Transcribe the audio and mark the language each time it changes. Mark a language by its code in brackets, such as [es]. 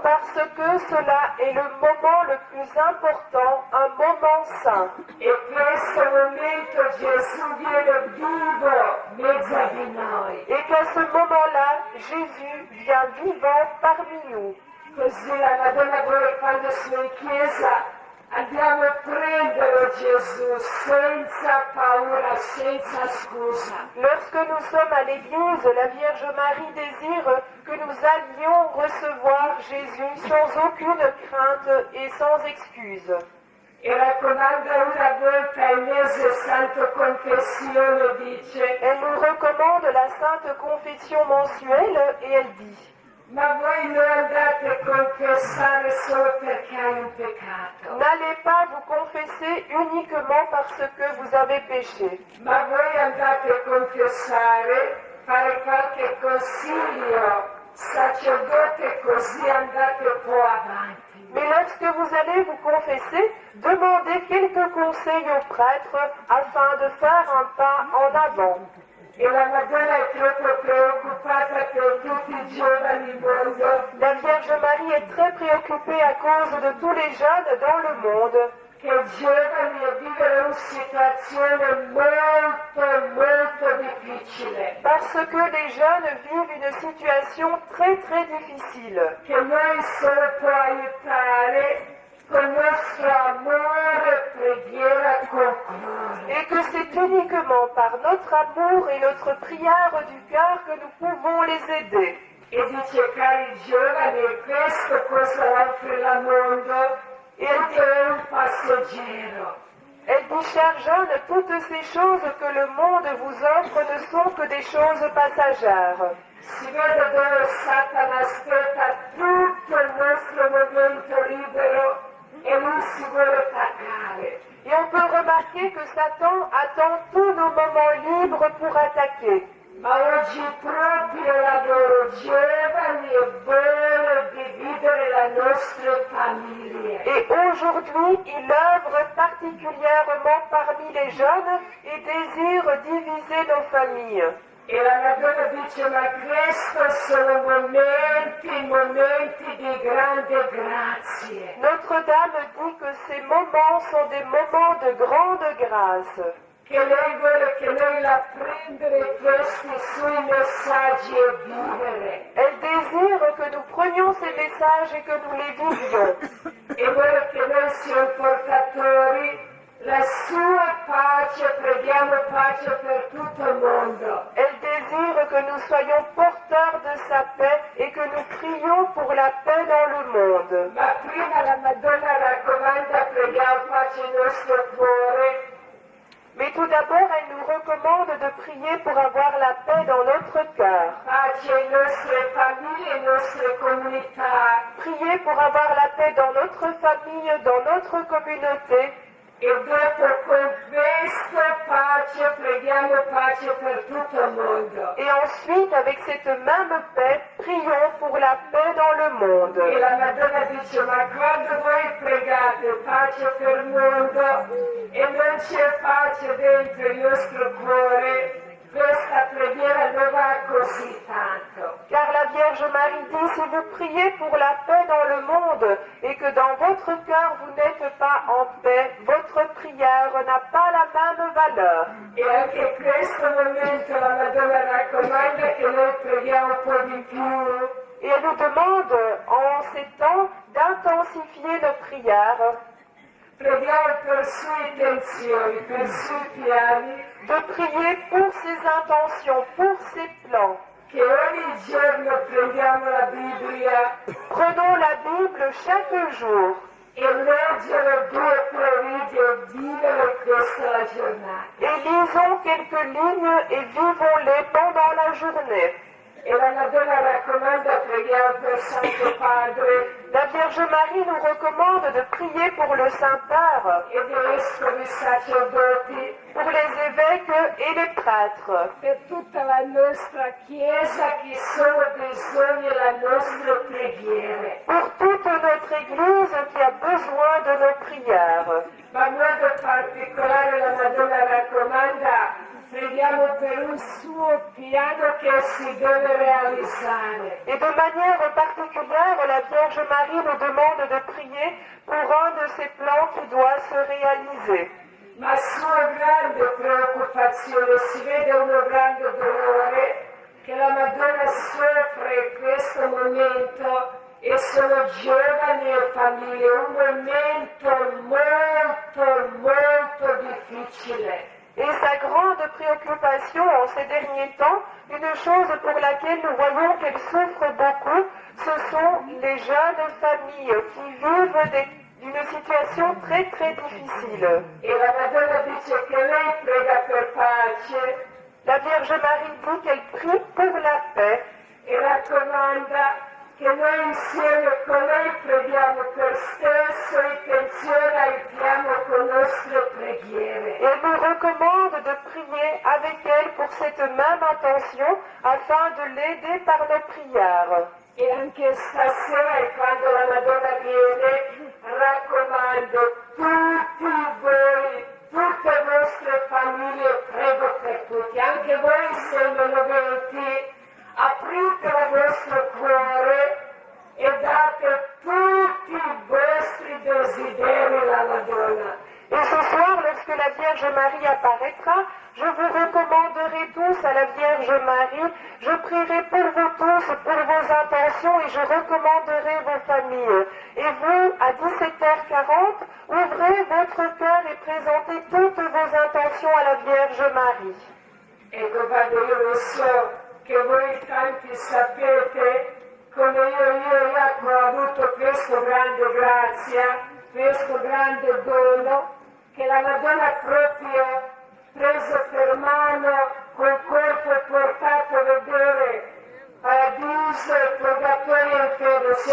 [fr] Parce que cela est le moment le plus important, un moment saint. [it] E questo momento Gesù viene vivo mezzo di noi. [fr] Et qu'à ce moment-là, Jésus vient vivant parmi nous. [it] Così la Madonna vuole quando sono in chiesa andiamo a prendere Gesù senza paura, senza scusa. [fr] Lorsque nous sommes à l'église, la Vierge Marie désire que nous allions recevoir Jésus sans aucune crainte et sans excuse. [it] E raccomanda una volta al mese Santo Confessione dice: [fr] Elle nous recommande la Sainte Confession mensuelle et elle dit: [it] ma voi non andate a confessare solo perché hai un peccato, [fr] n'allez pas vous confesser uniquement parce que vous avez péché, [it] ma voi andate a confessare, fare qualche consiglio, sacerdote, così andate un po' avanti. [fr] mais lorsque vous allez vous confesser, demandez quelques conseils au prêtre afin de faire un pas en avant. [it] E la Madonna è troppo preoccupata per tutti i giovani del mondo [fr] La Vierge Marie est très préoccupée à cause de tous les jeunes dans le monde, [it] che i giovani vivono una situazione molto difficile, [fr] parce que les jeunes vivent une situation très très difficile, [it] che noi solo può aiutare con il nostro amore e preghiera con cuore. [fr] et que c'est uniquement par notre amour et notre prière du cœur que nous pouvons les aider. [it] E dice, cari giovani, questo cosa offre il mondo? [fr] Et [it] Tutto è un passeggero. [fr] elle dit, chers jeunes, toutes ces choses que le monde vous offre ne sont que des choses passagères. [it] Si vede dove Satana aspetta tutto il nostro momento libero e lui si vuole attaccare. [fr] Et on peut remarquer que Satan attend tous nos moments libres pour attaquer. [it] Ma oggi proprio la loro giovani e vuole dividere le nostre famiglie. [fr] Et aujourd'hui, il œuvre particulièrement parmi les jeunes et désire diviser nos familles. [it] E la Madonna dice, ma questi sono momenti di grande grazie. [fr] Notre-Dame dit que ces moments sont des moments de grande grâce. [it] Che lei vuole che noi la prendere questi suoi messaggi e vivere. [fr] Elle désire que nous prenions ces messages et que nous les vivions. [it] E vuole che noi siamo portatori la sua pace, preghiamo pace per tutto il mondo. [fr] Elle désire que nous soyons porteurs de sa paix et que nous prions pour la paix dans le monde. [it] Ma prima la Madonna raccomanda, preghiamo pace nel nostro cuore. [fr] Mais tout d'abord, elle nous recommande de prier pour avoir la paix dans notre cœur. [it] Pace in nostre famiglie, in nostre comunità. [fr] Prier pour avoir la paix dans notre famille, dans notre communauté. [it] E dopo con questa pace preghiamo pace per tutto il mondo. [fr] Et ensuite, avec cette même paix, prions pour la paix dans le monde. [it] E la Madonna dice, ma quando voi pregate pace per il mondo e non c'è pace dentro il nostro cuore, questa preghiera non va così tanto. [fr] Car la Vierge Marie dit, si vous priez pour la paix dans le monde et que dans votre cœur vous n'êtes pas en paix, votre prière n'a pas la même valeur. [it] E anche in questo momento la Madonna raccomanda che noi preghiamo un po' di più. [fr] Et elle nous demande, en ces temps, d'intensifier nos prières, [it] Preghiamo per sue intenzioni, per sui piani, [fr] de prier pour ses intentions, pour ses plans. [it] che ogni giorno prendiamo la Bibbia [fr] Prenons la Bible chaque jour [it] e leggere 2 o 3 righe e vivere questa la giornata. [fr] et lisons quelques lignes et vivons-les pendant la journée. [it] E la Madonna raccomanda, preghiamo per Santo Padre [fr] La Vierge Marie nous recommande de prier pour le Saint-Père, [it] e dei vescovi sacerdoti, [fr] pour les évêques et les prêtres, [it] per tutta la nostra Chiesa che sono bisogno delle nostre preghiere. [fr] pour toute notre Église qui a besoin de nos prières. [it] Ma in modo particolare la Madonna raccomanda, preghiamo per un suo piano che si deve realizzare. [fr] Et de manière particulière, la Vierge Marie nous demande de prier pour un de ces plans qui doit se réaliser. [it] Ma sua grande preoccupazione, si vede uno grande dolore che la Madonna soffre in questo momento e sono giovani e famiglie, un momento molto difficile. [fr] Et sa grande préoccupation en ces derniers temps, une chose pour laquelle nous voyons qu'elle souffre beaucoup, ce sont les jeunes familles qui vivent une situation très difficile. [it] E la Madonna dice che lei prega per pace [fr] La Vierge Marie dit qu'elle prie pour la paix [it] e raccomanda che noi insieme con lei preghiamo per stesso intenzione, aiutiamo con nostre preghiere. [fr] et elle nous recommande de prier avec elle pour cette même intention afin de l'aider par nos prières. [it] E anche stasera, quando la Madonna viene, raccomando tutti voi, tutte le vostre famiglie, prego per tutti, anche voi essendo noventi, aprite il vostro cuore e date tutti i vostri desideri alla Madonna. [fr] Et ce soir, lorsque la Vierge Marie apparaîtra, je vous recommanderai tous à la Vierge Marie, je prierai pour vous tous, pour vos intentions et je recommanderai vos familles. Et vous, à 17h40, ouvrez votre cœur et présentez toutes vos intentions à la Vierge Marie. [it] Ecco, Padre, io lo so che voi tanti sapete come io e Jacopo ho avuto questa grande grazia, questo grande dono, che la Madonna proprio preso per mano, col corpo e portato a vedere paradiso e purgatorio e inferno.